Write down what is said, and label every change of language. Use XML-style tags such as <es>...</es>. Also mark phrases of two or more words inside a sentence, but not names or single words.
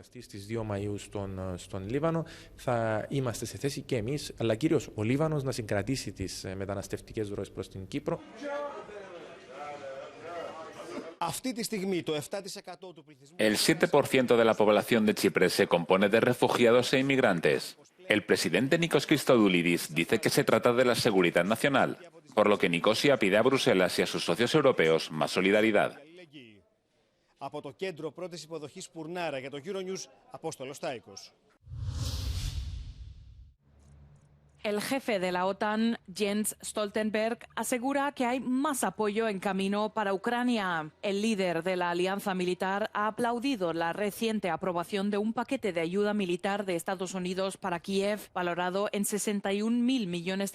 <es>El 7% de la población de Chipre se compone de refugiados e inmigrantes. El presidente Nikos Christodoulidis dice que se trata de la seguridad nacional, por lo que Nicosia pide a Bruselas y a sus socios europeos más solidaridad.</es> <el>Από το κέντρο πρώτης υποδοχής Πουρνάρα για το Euronews, Απόστολος Τάικος.</el> <es>El jefe de la OTAN, Jens Stoltenberg, asegura que hay más apoyo en camino para Ucrania. El líder de la alianza militar ha aplaudido la reciente aprobación de un paquete de ayuda militar de Estados Unidos para Kiev, valorado en $61.000 millones.</es>